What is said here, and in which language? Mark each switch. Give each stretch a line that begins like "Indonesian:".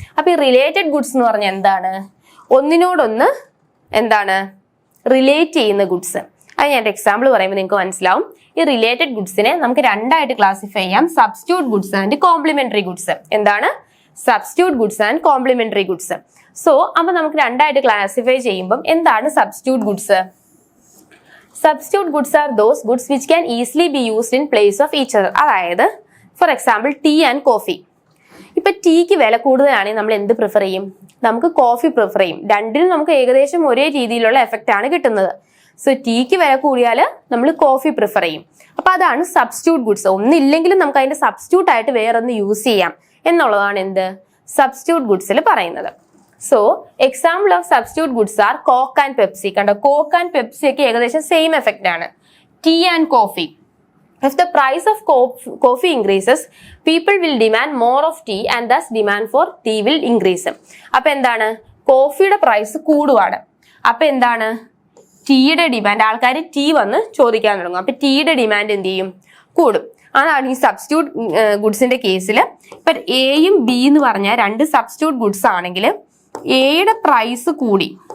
Malayalam: അപ്പൊ ഈ related goods എന്ന് പറഞ്ഞാൽ എന്താണ്? ഒന്നിനോടൊന്ന് എന്താണ് റിലേറ്റ് ചെയ്യുന്ന ഗുഡ്സ്. അത് ഞാൻ എക്സാമ്പിൾ പറയുമ്പോൾ നിങ്ങൾക്ക് മനസ്സിലാവും. ഈ റിലേറ്റഡ് ഗുഡ്സിനെ നമുക്ക് രണ്ടായിട്ട് ക്ലാസിഫൈ ചെയ്യാം,
English: Substitute goods and complementary goods.
Malayalam: എന്താണ്?
English: Substitute goods and complementary goods.
Malayalam: So അപ്പൊ നമുക്ക് രണ്ടായിട്ട് ക്ലാസിഫൈ ചെയ്യുമ്പോൾ എന്താണ് substitute goods?
English: Substitute goods are those goods which can easily be used in place of each other.
Malayalam: അതായത് for example
English: Tea and coffee.
Malayalam: ഇപ്പൊ ടീക്ക് വില കൂടുതലാണെങ്കിൽ നമ്മൾ എന്ത് പ്രിഫർ ചെയ്യും? നമുക്ക് കോഫി പ്രിഫർ ചെയ്യും. രണ്ടിനും നമുക്ക് ഏകദേശം ഒരേ രീതിയിലുള്ള എഫക്റ്റ് ആണ് കിട്ടുന്നത്. സോ ടീക്ക് വില കൂടിയാൽ നമ്മൾ കോഫി പ്രിഫർ ചെയ്യും. അപ്പൊ അതാണ് സബ്സ്റ്റിറ്റ്യൂട്ട് ഗുഡ്സ്. ഒന്നില്ലെങ്കിലും നമുക്ക് അതിന്റെ സബ്സ്റ്റിറ്റ്യൂട്ട് ആയിട്ട് വേറെ ഒന്ന് യൂസ് ചെയ്യാം എന്നുള്ളതാണ് എന്ത് സബ്സ്റ്റിറ്റ്യൂട്ട് ഗുഡ്സിൽ പറയുന്നത്.
English: So example of substitute goods are Coke and Pepsi.
Malayalam: കണ്ടോ, കോക്ക് ആൻഡ് പെപ്സി ഒക്കെ ഏകദേശം സെയിം എഫക്റ്റ് ആണ്.
English: Tea and coffee. If the price of coffee increases, people will demand more of tea and thus demand for tea will increase.
Malayalam: അപ്പൊ എന്താണ്? കോഫിയുടെ price കൂടുവാണ്. അപ്പൊ എന്താണ്? ടീയുടെ demand, ആൾക്കാർ tea വന്ന് ചോദിക്കാൻ തുടങ്ങും. അപ്പൊ ടീയുടെ ഡിമാൻഡ് എന്ത് ചെയ്യും? കൂടും. അതാണ് ഈ സബ്സ്റ്റിറ്റ്യൂട്ട് ഗുഡ്സിന്റെ കേസിൽ. ഇപ്പൊ എയും ബി എന്ന് പറഞ്ഞാൽ രണ്ട് സബ്സ്റ്റിറ്റ്യൂട്ട് ഗുഡ്സ് ആണെങ്കിൽ എയുടെ പ്രൈസ് കൂടി.